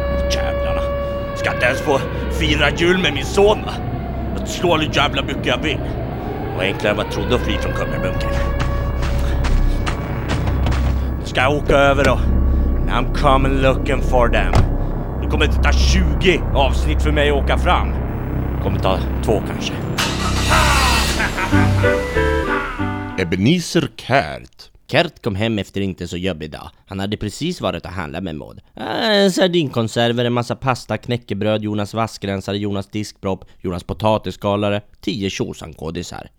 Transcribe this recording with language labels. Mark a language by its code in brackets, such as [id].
[sv] Jävlarna. Ska inte ens få fira jul med min son, va? Att slå all jävla mycket jag vill. Och enklare än vad jag trodde att fly från kummerbunkern. Ska jag åka över då? [en] I'm coming looking for them. [sv] Det kommer inte ta 20 avsnitt för mig att åka fram. Det kommer ta 2 kanske. Ebenezer Kärt. Kärt kom hem efter inte så jobbig dag. Han hade precis varit att handla med Maud. Sardinkonserver, en massa pasta, knäckebröd, Jonas vaskrensare, Jonas diskpropp, Jonas potatisskalare, 10 tjosankodisar.